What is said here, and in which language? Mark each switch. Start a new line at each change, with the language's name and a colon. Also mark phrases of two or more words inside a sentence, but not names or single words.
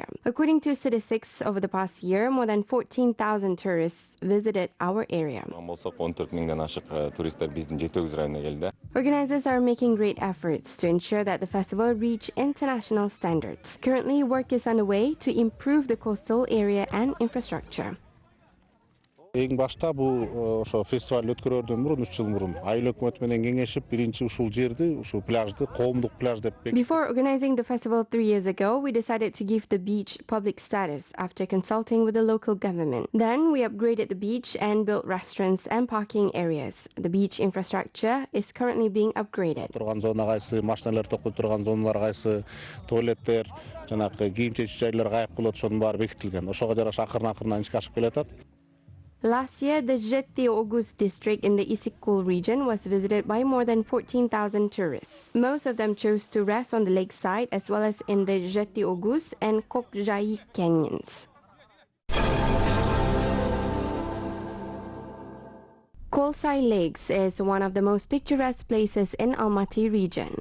English: According to statistics, over the past year, more than 14,000 tourists visited our area. Organizers are making great efforts to ensure that the festival reach international standards. Currently, work is underway to improve the coastal area and infrastructure.
Kyrgyz: Eң башта бул ошо фестиваль өткөрөрдөн мурун 3 жыл мурун айыл өкмөтү менен кеңешип биринчи ушул жерди, ушул пляжды коомдук пляж деп бекиттик.
English: Before organizing the festival 3 years ago, we decided to give the beach public status after consulting with the local government. Then we upgraded the beach and built restaurants and parking areas. The beach infrastructure is currently being upgraded.
Kyrgyz: Турган зона кайсы, машиналар токтоп турган зоналар кайсы, туалеттер, жанагы кийим чечүү жайлар каяк болот, ошонун баары бекитилген. Ошого жараша акырын-акырын ишке ашып келатат.
English: Last year, the Jetty Ogus district in the Isikkul region was visited by more than 14,000 tourists. Most of them chose to rest on the lakeside as well as in the Jetty Ogus and Kokjai canyons. Kolsai Lakes is one of the most picturesque places in Almaty region.